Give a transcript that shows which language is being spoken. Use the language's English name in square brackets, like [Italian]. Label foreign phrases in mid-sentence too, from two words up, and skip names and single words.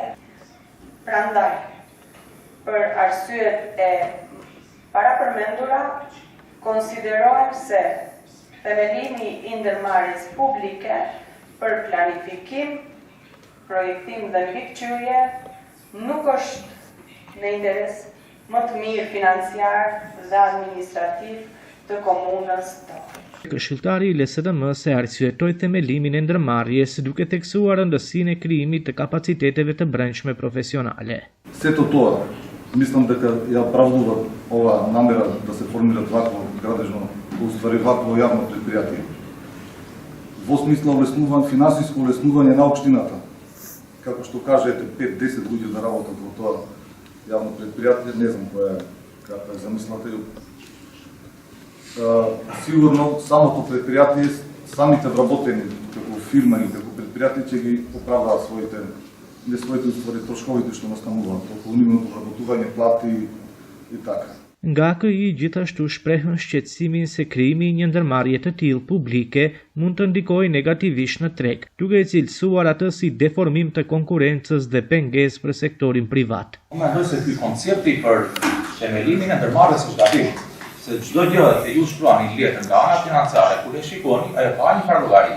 [Albanian] Prandaj, për arsyet e parapërmendura, konsiderojmë se themelimi i ndërmarrjes publike për planifikim, projektim dhe mbikëqyrje nuk është në interes më të mirë financiar dhe administrativ të komunës tonë. Këshilltari i LSDM-s e arsyetoi themelimin e ndërmarrjes duke theksuar rëndësinë e krijimit të kapaciteteve të brendshme profesionale. [Macedonian] Сето тоа, мислам дека ја оправдува ова намера да се формира вакво градежно, уствари вакво јавно предпријатие. Во смисла финансиско улеснување на општината, како што кажете 5-10 луѓе да работат во тоа јавно предпријатие, не знам каква е замислата. Сигурно самото предпријатие, самите вработени како фирма и како предпријатие ќе ги оправдаат своите уствари трошковите што настануваат, околу нивното вработување, плати и така. [Albanian] Nga AKI gjithashtu shprehën shqetësimin se krijimi i një ndërmarrje të tillë publike mund të ndikojë negativisht në treg, duke e cilësuar atë si deformim të konkurrencës dhe pengesë për sektorin privat. Unë mendoj se ky koncepti për themelimin e ndërmarrjes është gabim, se çdo gjë që ju shkruani letër nga ana financiare, kur e shikoni, ajo ka një farë llogarie.